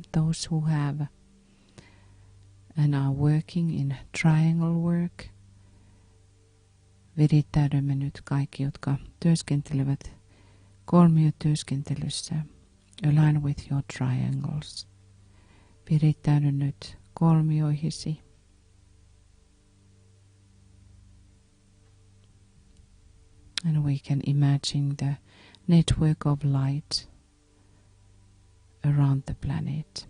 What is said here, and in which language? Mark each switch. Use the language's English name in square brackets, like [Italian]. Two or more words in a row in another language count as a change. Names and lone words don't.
[English] those who have and are working in triangle work. [Finnish] Virittäydymme nyt kaikki, jotka työskentelevät kolmiotyöskentelyssä. [English] Align with your triangles. [Finnish] Virittäydy nyt kolmioihisi. [English] And we can imagine the network of light around the planet.